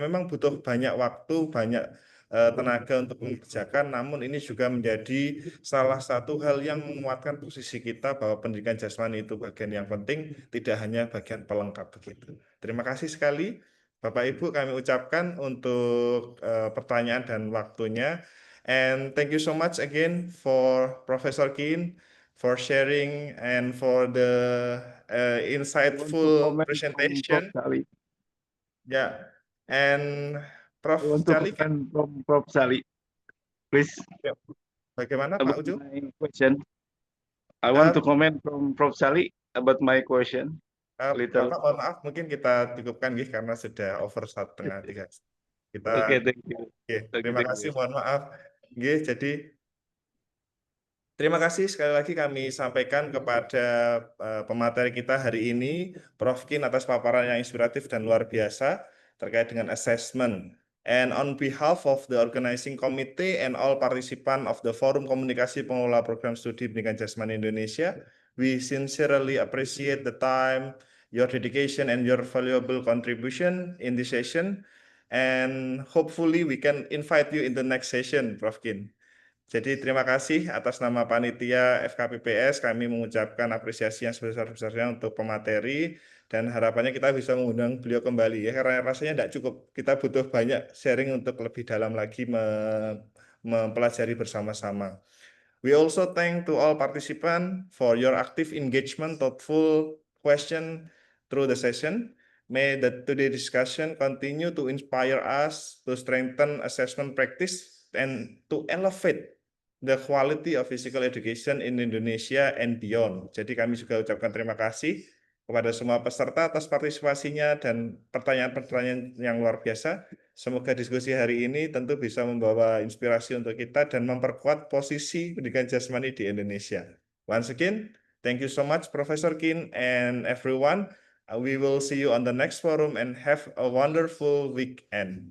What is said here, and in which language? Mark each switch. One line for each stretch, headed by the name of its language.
Indonesian: Memang butuh banyak waktu, banyak tenaga untuk mengerjakan, namun ini juga menjadi salah satu hal yang menguatkan posisi kita bahwa pendidikan jasmani itu bagian yang penting, tidak hanya bagian pelengkap begitu. Terima kasih sekali Bapak Ibu kami ucapkan untuk pertanyaan dan waktunya.
English: And thank you so much again for Professor Kin for sharing and for the insightful presentation. Yeah, and Prof. Cali. From Prof. Sali, please.
Indonesian: Bagaimana Pak Ujo?
English: My question. I want to comment from Prof. Sali about my question.
Indonesian: Bapak mohon maaf, mungkin kita cukupkan karena sudah over 2:30. Kita.
English: Oke, thank you.
Indonesian: Terima kasih, mohon maaf. Jadi terima kasih sekali lagi kami sampaikan kepada pemateri kita hari ini, Prof. Kin atas paparan yang inspiratif dan luar biasa terkait dengan assessment.
English: And on behalf of the organizing committee and all participant of the Forum Komunikasi Pengelola Program Studi Pendidikan Jasmani Indonesia, we sincerely appreciate the time, your dedication, and your valuable contribution in this session. And hopefully we can invite you in the next session, Prof. Kin.
Indonesian: Jadi terima kasih atas nama panitia FKPPS, kami mengucapkan apresiasi yang sebesar-besarnya untuk pemateri dan harapannya kita bisa mengundang beliau kembali ya, karena rasanya tidak cukup, kita butuh banyak sharing untuk lebih dalam lagi mempelajari bersama-sama.
English: We also thank to all participants for your active engagement, thoughtful question through the session. May the today discussion continue to inspire us to strengthen assessment practice and to elevate the quality of physical education in Indonesia and beyond.
Indonesian: Jadi kami juga ucapkan terima kasih kepada semua peserta atas partisipasinya dan pertanyaan-pertanyaan yang luar biasa. Semoga diskusi hari ini tentu bisa membawa inspirasi untuk kita dan memperkuat posisi pendidikan jasmani di Indonesia.
English: Once again, thank you so much Professor Kin and everyone. We will see you on the next forum and have a wonderful weekend.